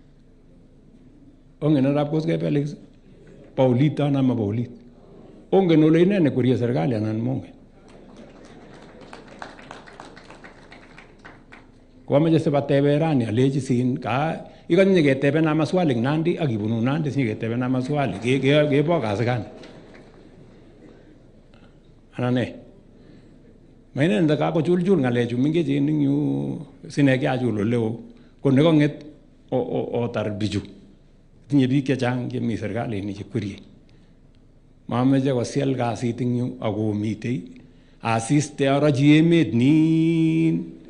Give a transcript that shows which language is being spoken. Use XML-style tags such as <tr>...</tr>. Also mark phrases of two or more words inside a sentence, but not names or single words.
<kln>Ongen arap koskei Felix? Paulit ana ma Paulit? Ongen ole inene kurie serikali anan mongen? Ko amache sibatebe rani alechi sin ka ikonye ketebena maswali Nandi ak ibunu Nandi sinyeketebena maswali kebo kasi gani? Anan ne? Mainen da kakochulchul ngalechu mengechen eng yu sine kiachul oleo ko nekong'et otar bichu. Tinye biik chechang chemi serkalini chekwerie. Mameche kosiel kasit eng yu akomitei asiste arachi emet nin.</kln>